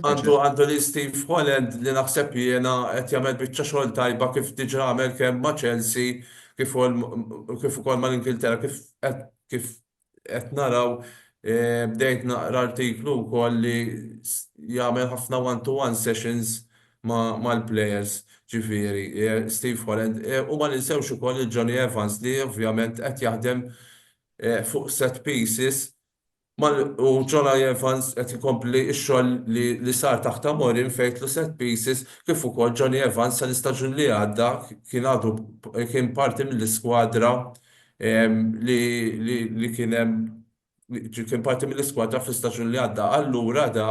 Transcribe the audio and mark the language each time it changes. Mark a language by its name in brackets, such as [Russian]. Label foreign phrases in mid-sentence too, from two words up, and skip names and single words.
[Maltese] Għandu li Steve Holland li naħseb jiena qed jagħmel biċċa xogħol tajba kif diġà għamel kemm ma' Chelsea kif ukoll mal-Ingilterra kif qed naraw bdejt naqra artiklu wkoll li jagħmel ħafna [English] one-to-one sessions [Maltese] mal-players, ġifieri Steve Holland. U ma ninsewx ukoll il-Johnny Evans li ovvjament qed jaħdem fuq [English] set pieces [Maltese] u Johnny Evans qed ikompli x-xogħol li sar taħt Amorim fejtlu [English] set pieces [Maltese] kif ukoll Johnny Evans sal-istaġun li għadda kien parti mill-iskwadra li kien parti mill-iskwadra fl-istaġun li għadda.